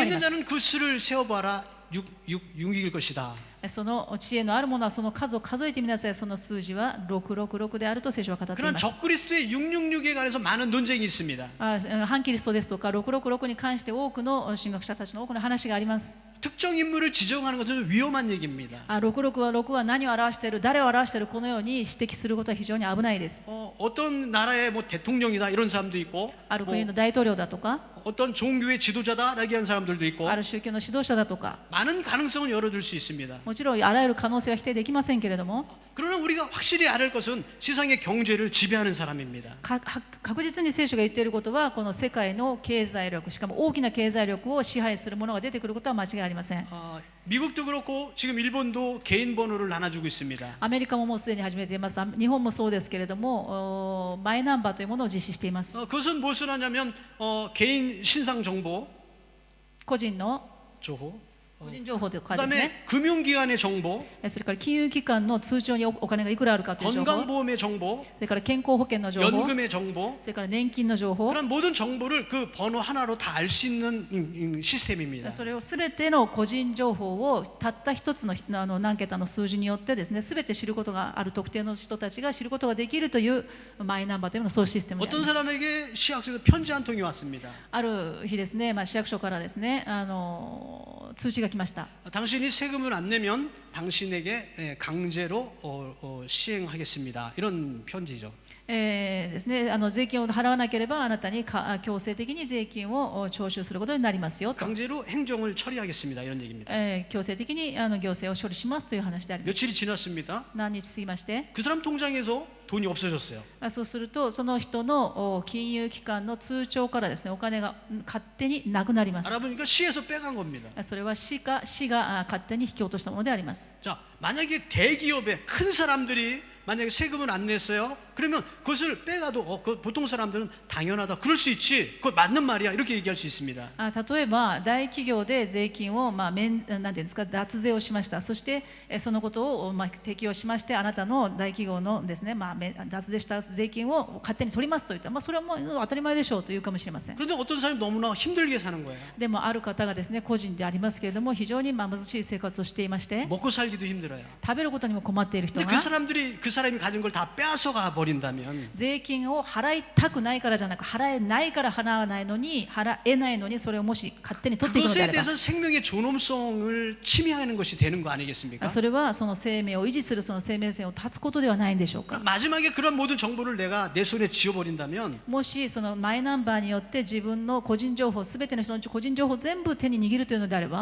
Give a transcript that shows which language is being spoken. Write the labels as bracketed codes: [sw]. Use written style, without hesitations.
[ko] 지혜 [ja] り [ko] 있는 [ja] ます。 [ko] 자는 그 수를 세어봐라 6일 것이다. [ja] その知恵のある者はその数を数えてみなさい。その数字は666であると聖書は語ってい [ko] 그런 [ja] ます。 [ko] 적그리스도의 666에 관해서 많은 논쟁이 있습니다. [ja] 反キリストですとか666に関して多くの神学者たちの多くの話があります。 [ko] 특정 인물을 지정하는 것은 위험한 얘기입니다. [ja] 666は何を表している、誰を表している、このように指摘することは非常に危ないです。 [ko] 어떤 나라의 뭐 대통령이다 이런 사람도 있고 [ja] ある国の大統領だとか、 [ko] 어떤 종교의 지도자다라고 하는 사람들도 있고 [ja] ある宗教の指導者だとか、 [ko] 많은 가능성은 열어둘 수 있습니다. [ja] もちろんあらゆる可能性は否定できませんけれども、 [ko] 그러나 우리가 확실히 알을 것은 세상의 경제를 지배하는 사람입니다. [ja] 確実に聖書が言っていることは、この世界の経済力、しかも大きな経済力を支配する者が出てくることは間違いありません。 [ko] 미국도 그렇고 지금 일본도 개인 번호를 나눠주고 있습니다. [ja] アメリカももうすでに始めています。日本もそうですけれども、マイナンバーというものを実施しています。 [ko] 그것은 무엇을 하냐면 개인 신상 정보, [ja] 個人の 조호, 個人情報とかですね。 [ko] 그다음에 금융기관의 정보, [ja] それから金融機関の通帳にお金がいくらあるかという情報、 [ko] 건강보험의 정보, [ja] それから健康保険の情報、 [ko] 연금의 정보, [ja] それから年金の情報、 [ko] 그런 모든 정보를 그 번호 하나로 다 알 수 있는 시스템입니다. [ja] それをすべての個人情報をたった一つの何桁の数字によってですね、すべて知ることがある特定の人たちが知ることができるというマイナンバーというのがそういうシステムであり [ko] 어떤 [ja] ます。 [ko] 사람에게 시학에서 편지 한 통이 왔습니다. [ja] ある日ですね、市役所からですね、通知が来ました。 [ko] 당신이 세금을 안 내면 당신에게 강제로 시행하겠습니다. 이런 편지죠. [ja] ですね、税金を払わなければあなたに強制的に税金を徴収することになりますよと、 [ko] 강제로 행정을 처리하겠습니다. 이런 얘기입니다. [ja] 強制的に行政を処理しますという話であります。 [ko] 며칠이 지났습니다. [ja] 何日過ぎまして、 [ko] 그 사람 통장에서 돈이 없어졌어요. [ja] そうするとその人の金融機関の通帳からですね、お金が勝手になくなります。 [ko] 알아보니까 시에서 빼간 겁니다. [ja] それは市が勝手に引き落としたものであります。 [ko] 자, 만약에 대기업의 큰 사람들이 만약에 세금을 안 냈어요? 그러면 그것을 빼가도 보통 사람들은 당연하다. 그럴 수 있지. 그거 맞는 말이야. 이렇게 얘기할 수 있습니다. [ja] 例えば大企業で税金をなんていうんですか、脱税をしました。そしてそのことを適用しまして、あなたの大企業のですね、脱税した税金を勝手に取りますと言ったら、それはもう当たり前でしょうというかもしれません。 [ko] 그런데 어떤 사람이 너무나 힘들게 사는 거예요. [ja] でもある方がですね、個人でありますけれども、非常に貧しい生活をしていまして、 [ko] 먹고 살기도 힘들어요. [ja] 食べることにも困っている人 [ko] 근데 [ja] が、 [ko] 그 사람이 가진 걸 다 빼앗아가 버리는 버린다면 [ja] 税金を払いたくないからじゃなく払えないから払わないのに払えないのにそれをもし勝手に取っていくのであ [ko] 그것에 [ja] れば [ko] 대해서 생명의 존엄성을 침해하는 것이 되는 거 아니겠습니까? [ja] それはその生命を維持するその生命線を断つことではないんでしょうか。 [ko] 마지막에 그런 모든 정보를 내가 내 손에 쥐어버린다면 [ja] もしそのマイナンバーによって自分の個人情報すべての人の個人情報を全部手に握るというのであれば